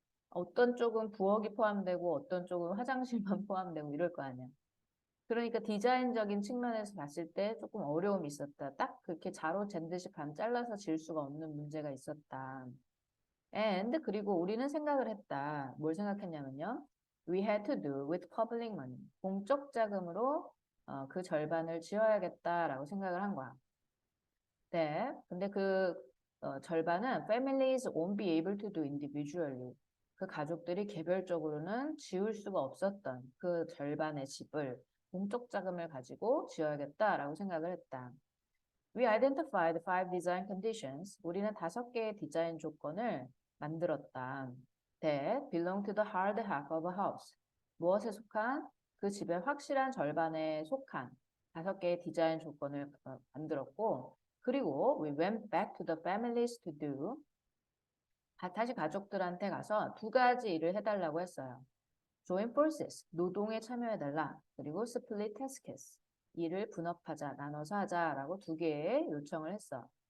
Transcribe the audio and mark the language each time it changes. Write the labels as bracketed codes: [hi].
[ko] 어떤 쪽은 부엌이 포함되고 어떤 쪽은 화장실만 포함되고 이럴 거 아니야. 그러니까 디자인적인 측면에서 봤을 때 조금 어려움이 있었다. 딱 그렇게 자로 잰 듯이 반 잘라서 지을 수가 없는 문제가 있었다. And 그리고 우리는 생각을 했다. 뭘 생각했냐면요. [en] We had to do with public money. [ko] 공적 자금으로 그 절반을 지어야겠다라고 생각을 한 거야. 네. 근데 절반은 [en] families won't be able to do individually. [ko] 그 가족들이 개별적으로는 지을 수가 없었던 그 절반의 집을 공적 자금을 가지고 지어야겠다라고 생각을 했다. [en] We identified 5 design conditions. [ko] 우리는 5개의 디자인 조건을 만들었다. [en] That belong to the hard half of a house. [ko] 무엇에 속한? 그 집의 확실한 절반에 속한 5개의 디자인 조건을 만들었고 그리고 [en] we went back to the families to do. [ko] 다시 가족들한테 가서 2가지 일을 해달라고 했어요. [en] Join forces, [ko] 노동에 참여해달라. 그리고 [en] split tasks, [ko] 일을 분업하자, 나눠서 하자라고 2개의 요청을 했어.